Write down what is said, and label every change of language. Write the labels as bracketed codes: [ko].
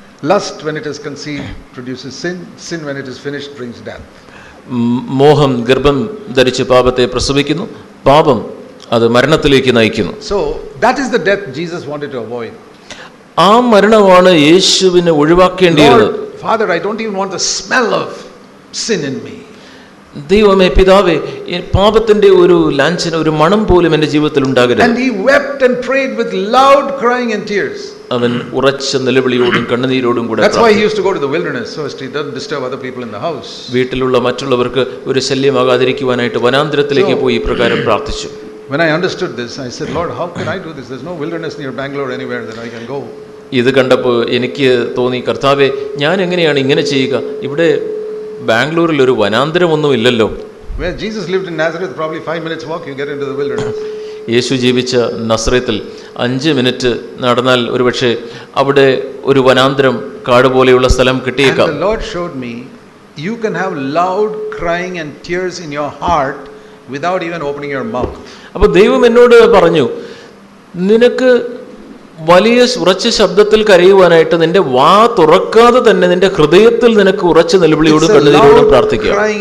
[en] Lust when it is conceived produces sin. Sin when it is finished brings death. [ml] മോഹം ഗർഭം ധരിച്ച് പാപത്തെ പ്രസവിക്കുന്നു, പാപം അത് മരണത്തിലേക്ക് നയിക്കുന്നു. [en] So that is the death Jesus wanted to avoid. [ml] ആ മരണമാണ് യേശുവിനെ ഒഴിവാക്കേണ്ടിയത്. [en] Father, I don't even want the smell of sin in me. [ml] ദൈവമേ, പിതാവേ, പാപത്തിന്റെ ഒരു ലാഞ്ചന, ഒരു മണം പോലും എൻ്റെ ജീവിതത്തിൽ ഉണ്ടാകരുത്. [en] And he wept and prayed with loud crying and tears. [ml] അവൻ ഉറച്ച നിലവിളിയോടും കണ്ണുനീരോടും കൂടെ. [en] That's why he used to go to the wilderness so as he doesn't disturb other people in the house. [ml] വീട്ടിലുള്ള മറ്റുള്ളവർക്ക് ഒരു ശല്യമാകാതിരിക്കുവാനായിട്ട് വനാന്തരത്തിലേക്ക് പോയി ഇപ്രകാരം പ്രാർത്ഥിച്ചു. [en] When I understood this, I said, Lord, how can I do this? There's no wilderness near Bangalore anywhere that I can go. [ml] ഇത് കണ്ടപ്പോൾ എനിക്ക് തോന്നി, കർത്താവേ, ഞാൻ എങ്ങനെയാണ് ഇങ്ങനെ ചെയ്യുക? ഇവിടെ ബാംഗ്ലൂരിൽ ഒരു വനാന്തരമൊന്നും ഇല്ലല്ലോ. [en] Where Jesus lived in Nazareth, probably 5 minutes walk you get into the wilderness. [ml] യേശു ജീവിച്ച നസ്രത്തിൽ 5 മിനിറ്റ് നടന്നാൽ ഒരുപക്ഷെ അവിടെ ഒരു വനാന്തരം, കാട് പോലെയുള്ള സ്ഥലം കിട്ടിയേക്കാം. [en] And the Lord showed me you can have loud crying and tears in your heart without even opening your mouth. [ml] അപ്പോൾ ദൈവം എന്നോട് പറഞ്ഞു, നിനക്ക് വലിയ ഉറച്ച ശബ്ദത്തിൽ കരയുവാനായിട്ട് നിന്റെ വാ തുറക്കാതെ തന്നെ നിന്റെ ഹൃദയത്തിൽ നിനക്ക് ഉറച്ച നിലവിളിയോടും കണ്ണുനീരോടും പ്രാർത്ഥിക്കാം.